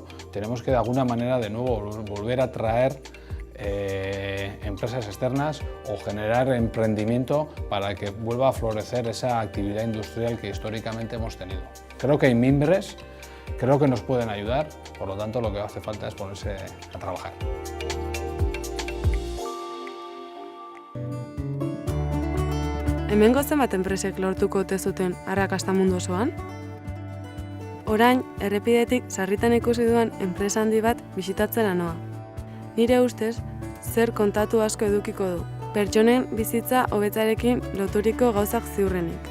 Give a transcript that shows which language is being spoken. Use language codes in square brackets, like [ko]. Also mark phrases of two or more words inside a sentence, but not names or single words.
[es] Tenemos que de alguna manera de nuevo volver a traer empresas externas o generar emprendimiento para que vuelva a florecer esa actividad industrial que históricamente hemos tenido. Creo que hay mimbres, creo que nos pueden ayudar, por lo tanto lo que hace falta es ponerse a trabajar. [eu] Hemengo zenbat enpresek lortuko ote zuten arrakasta mundu osoan? Orain, errepidetik sarritan ikusi duan enpresa handi bat bisitatzera noa. Nire ustez, zer kontatu asko edukiko du, pertsonen bizitza hobetzarekin loturiko gauzak ziurrenik.